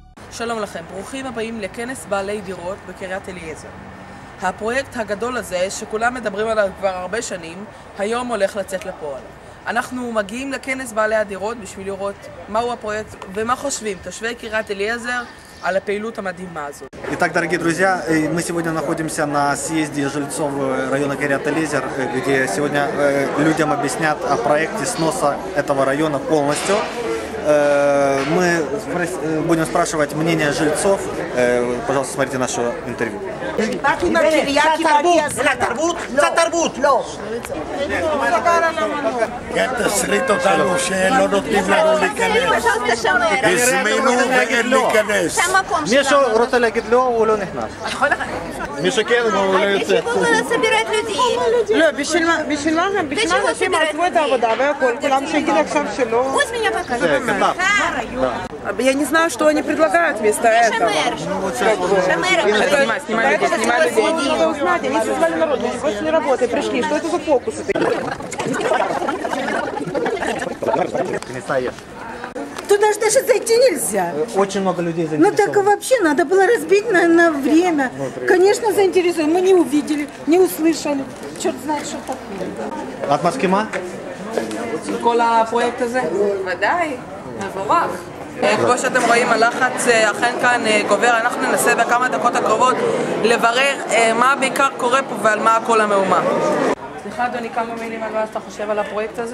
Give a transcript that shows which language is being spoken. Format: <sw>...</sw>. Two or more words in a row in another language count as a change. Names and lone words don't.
<he>שלום לכם, ברוכים הבאים לכנס בעלי דירות בקריית אליעזר. הפרויקט הגדול הזה, שכולם מדברים עליו כבר הרבה שנים, היום הולך לצאת לפועל. אנחנו מגיעים לכנס בעלי הדירות בשביל לראות מהו הפרויקט ומה חושבים תושבי קריית אליעזר על הפעילות המדהימה הזאת.</he> <ru>Итак, дорогие друзья, мы сегодня находимся на съезде жильцов района Кирят-Элизер, где сегодня людям объяснят о проекте сноса этого района полностью. Мы будем спрашивать мнение жильцов. Пожалуйста, смотрите наше интервью.</ru> <he>כן, תסריט אותנו שלא נותנים לנו להיכנס. הזמינו ואין להיכנס. מישהו רוצה להגיד לא, הוא לא נכנס. מישהו כן, הוא לא יוצא. לא, בשביל מה אנשים עזבו את העבודה והכל, כולם שיגיד עכשיו שלא.</he> <ru>Я не знаю, что они предлагают вместо этого. Снимай людей. Они созвали народ, они больше не работают, пришли. Что это за фокусы? Туда же даже зайти нельзя. Очень много людей заинтересованы. Ну так вообще надо было разбить на время. Конечно, заинтересованы. Мы не увидели, не услышали. Черт знает, что такое.</ru> <he>את מסכימה? כל הפרויקט הזה? ודאי, מבורך. כמו שאתם רואים, הלחץ אכן כאן גובר. אנחנו ננסה בכמה דקות הקרובות לברר מה בעיקר קורה פה ועל מה כל המהומה. סליחה אדוני, כמה מילים על מה אתה חושב על הפרויקט הזה?</he>